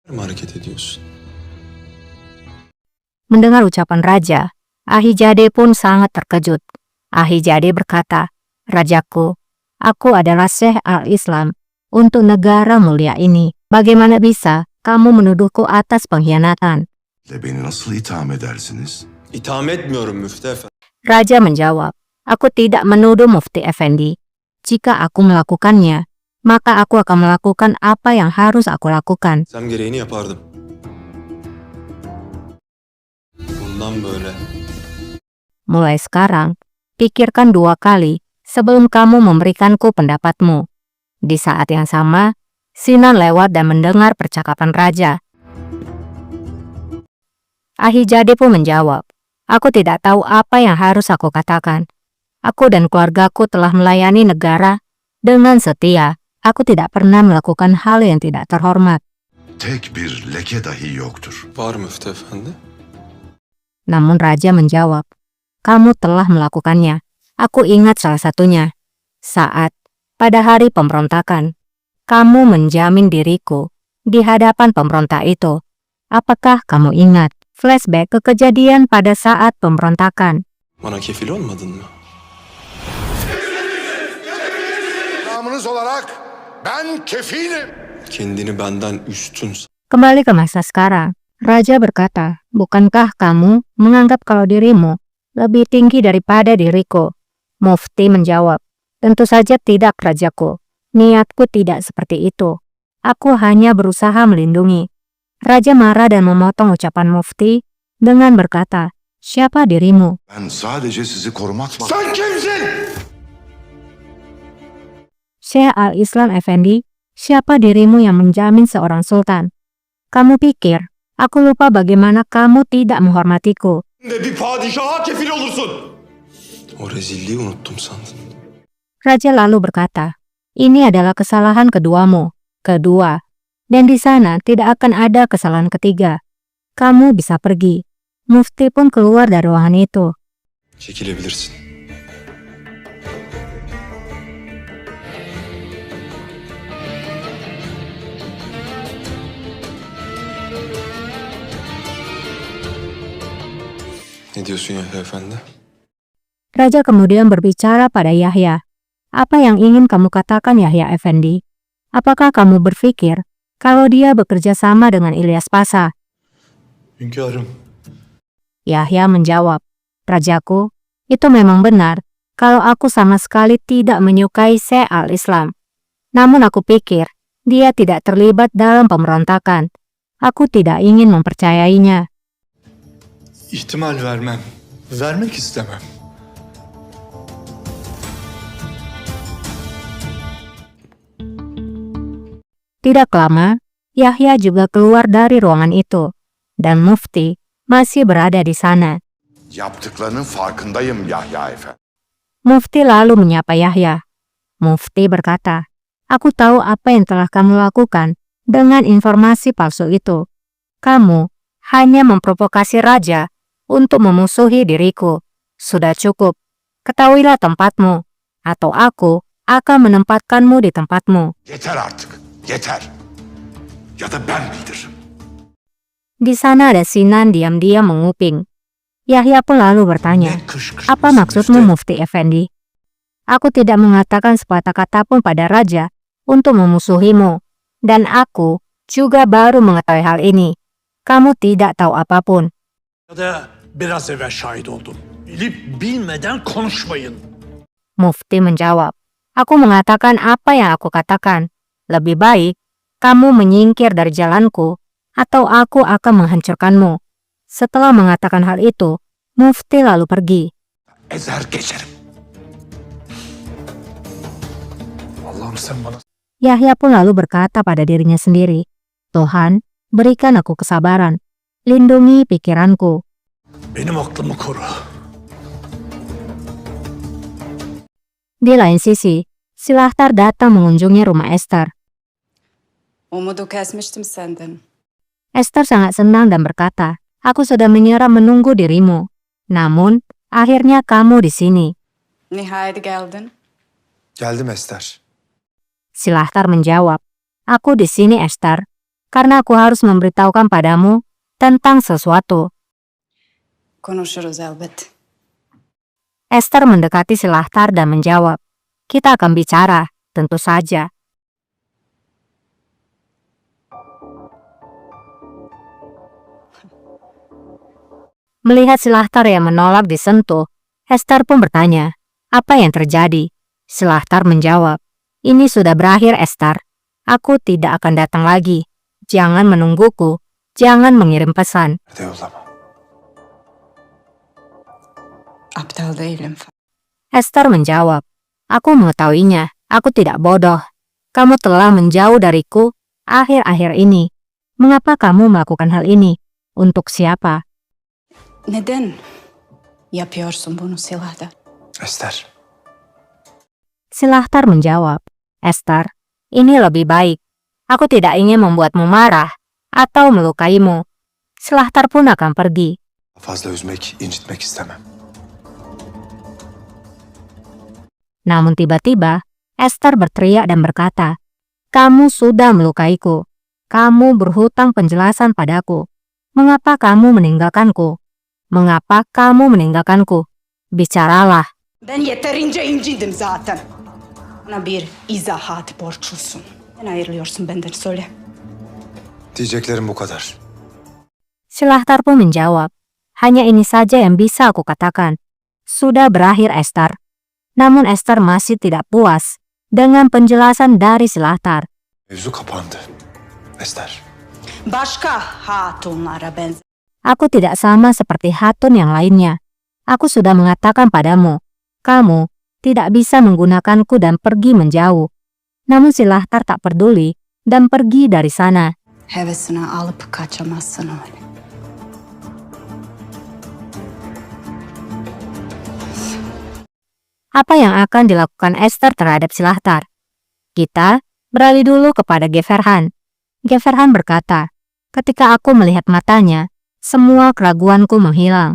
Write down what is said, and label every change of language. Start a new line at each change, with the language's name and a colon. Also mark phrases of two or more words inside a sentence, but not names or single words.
Turkish: hareket ediyorsun?
Indonesian: Mendengar ucapan raja, Ahijade pun sangat terkejut. Ahijade berkata, "Rajaku, aku adalah Syekh al-Islam untuk negara mulia ini. Bagaimana bisa kamu menuduhku atas pengkhianatan?"
Turkish: Beni nasıl itham edersiniz? İtham etmiyorum Müftü Efendi.
Indonesian: Raja menjawab, "Aku tidak menuduh Mufti Effendi. Jika aku melakukannya, maka aku akan melakukan apa yang harus aku lakukan."
Turkish: Sen gereğini yapardım. Bundan böyle
Indonesian: Mulai sekarang, pikirkan 2 kali sebelum kamu memberikanku pendapatmu. Di saat yang sama, Sinan lewat dan mendengar percakapan raja. Ahijade pun menjawab, "Aku tidak tahu apa yang harus aku katakan. Aku dan keluargaku telah melayani negara dengan setia. Aku tidak pernah melakukan hal yang tidak terhormat."
Turkish: Tek bir leke dahi yoktur. var Müftü Efendi.
Indonesian: Namun raja menjawab, "Kamu telah melakukannya. Aku ingat salah satunya. Saat pada hari pemberontakan, kamu menjamin diriku di hadapan pemberontak itu. Apakah kamu ingat flashback ke kejadian pada saat pemberontakan?"
Turkish: Bana kefil olmadın mı? Namınız olarak ben kefilim. Kendini benden üstün
Indonesian: Kembali ke masa sekarang, raja berkata, "Bukankah kamu menganggap kalau dirimu lebih tinggi daripada diriku?" Mufti menjawab, "Tentu saja tidak, rajaku. Niatku tidak seperti itu. Aku hanya berusaha melindungi." Raja marah dan memotong ucapan Mufti dengan berkata, "Siapa dirimu?"
Turkish: Ben sadece sizi korumak... Sen kimsin?
Indonesian: Syekh al-Islam Effendi, siapa dirimu yang menjamin seorang sultan? Kamu pikir, aku lupa bagaimana kamu tidak menghormatiku?
Turkish: Ve bir padişaha kefil olursun. O rezilliği unuttum sandın.
Indonesian: Raja lalu berkata, "Ini adalah kesalahan keduamu, kedua, dan di sana tidak akan ada kesalahan ketiga. Kamu bisa pergi." Mufti pun keluar dari ruangan itu.
Turkish: Çekilebilirsin. Ne diyorsun Yahya Efendi?
Indonesian: Raja kemudian berbicara pada Yahya. "Apa yang ingin kamu katakan, Yahya Effendi? Apakah kamu berpikir kalau dia bekerja sama dengan Ilyas Pasha?"
Turkish: Hünkârım.
Indonesian: Yahya menjawab, "Rajaku, itu memang benar kalau aku sama sekali tidak menyukai Syekh al-Islam. Namun aku pikir dia tidak terlibat dalam pemberontakan. Aku tidak ingin mempercayainya."
Turkish: İhtimal vermem. Vermek istemem.
Indonesian: Tidak lama, Yahya juga keluar dari ruangan itu, dan Mufti masih berada di sana.
Turkish: Yaptıklarının farkındayım Yahya Efendi.
Indonesian: Mufti lalu menyapa Yahya. Mufti berkata, "Aku tahu apa yang telah kamu lakukan dengan informasi palsu itu. Kamu hanya memprovokasi raja untuk memusuhi diriku. Sudah cukup. Ketahuilah tempatmu, atau aku akan menempatkanmu di tempatmu."
Turkish: Yeter artık. Yeter. Ya da ben bildiririm.
Indonesian: Di sana ada Sinan diam-diam menguping. Yahya pun lalu bertanya, "Apa maksudmu, Mufti Effendi?" "Aku tidak mengatakan sepatah kata pun pada raja untuk memusuhimu. Dan aku juga baru mengetahui hal ini. Kamu tidak tahu apapun."
Turkish: Ya da biraz evvel şahit oldum. Bilip bilmeden konuşmayın.
Indonesian: Mufti menjawab, "Aku mengatakan apa yang aku katakan. Lebih baik kamu menyingkir dari jalanku, atau aku akan menghancurkanmu." Setelah mengatakan hal itu, Mufti lalu pergi.
Turkish: Ezer geçerim. Allah'ım sen bana...
Indonesian: Yahya pun lalu berkata pada dirinya sendiri, "Tuhan, berikan aku kesabaran. Lindungi pikiranku."
Turkish: Benim aklımı koru.
Indonesian: Di lain sisi, Silahtar datang mengunjungi rumah Esther.
Turkish: Umudu kesmiştim senden.
Indonesian: Esther sangat senang dan berkata, "Aku sudah menyerah menunggu dirimu. Namun, akhirnya kamu di sini."
Turkish: Nihayet geldin. Geldim Ester.
Indonesian: Silahtar menjawab, "Aku di sini, Esther. karena aku harus memberitahukan padamu tentang sesuatu.
Turkish: Konuşuruz elbet.
Indonesian: Esther mendekati Silahtar dan menjawab, kita akan bicara, tentu saja. Melihat Silahtar yang menolak disentuh, Esther pun bertanya, apa yang terjadi? Silahtar menjawab, ini sudah berakhir Esther. Aku tidak akan datang lagi. Jangan menungguku. Jangan mengirim pesan.
Turkish: Nerede yollama? Aptal değilim.
Indonesian: Esther menjawab, aku mengetahuinya. Aku tidak bodoh. Kamu telah menjauh dariku akhir-akhir ini. Mengapa kamu melakukan hal ini? Untuk siapa?
Turkish: Neden yapıyorsun bunu Silahtar? Ester.
Indonesian: Silahtar menjawab, Esther, ini lebih baik. Aku tidak ingin membuatmu marah atau melukaimu. Silahtar pun akan pergi.
Turkish: Fazla üzmek, incitmek istemem.
Indonesian: Namun tiba-tiba, Esther berteriak dan berkata, kamu sudah melukaiku. Kamu berhutang penjelasan padaku. Mengapa kamu meninggalkanku? Mengapa kamu meninggalkanku? Bicaralah.
Turkish: Ben yeterince incindim zaten. Bana bir izahat borçlusun. Neden ayrılıyorsun benden söyle. Diyeceklerim bu kadar.
Indonesian: Silahtar pun menjawab, hanya ini saja yang bisa aku katakan. Sudah berakhir Esther. Namun Esther masih tidak puas dengan penjelasan dari Silahtar.
Turkish: Mevzu kapandı. Ester. Başka hatunlara benzer.
Indonesian: Aku tidak sama seperti Hatun yang lainnya. Aku sudah mengatakan padamu, kamu tidak bisa menggunakanku dan pergi menjauh. Namun Silahtar tak peduli dan pergi dari sana.
Turkish: Hevesine alıp kaçamazsın öyle.
Indonesian: Apa yang akan dilakukan Esther terhadap Silahtar? Kita beralih dulu kepada Geverhan. Geverhan berkata, ketika aku melihat matanya, semua keraguanku menghilang.